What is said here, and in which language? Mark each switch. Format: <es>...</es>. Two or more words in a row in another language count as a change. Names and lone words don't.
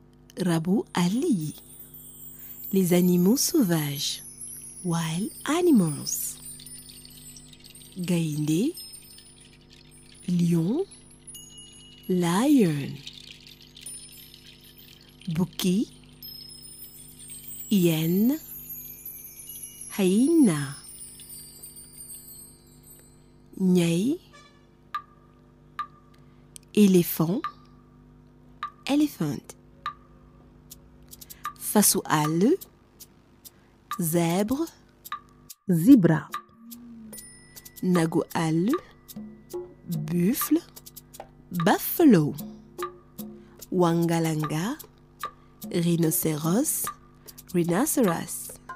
<wo>rabu àll yi.</wo> <fr>Les animaux sauvages,</fr> <en>wild animals.</en> <wo>Gaynde, lion, lion. Bukki, hyène, hyena. Ñay, éléphant, elephant. Fasu àll,</wo> <fr>zèbre, zebra.</fr> <wo>Nagu àll, buffle, buffalo. Wangalanga, rhinocéros, rhinoceros.</wo>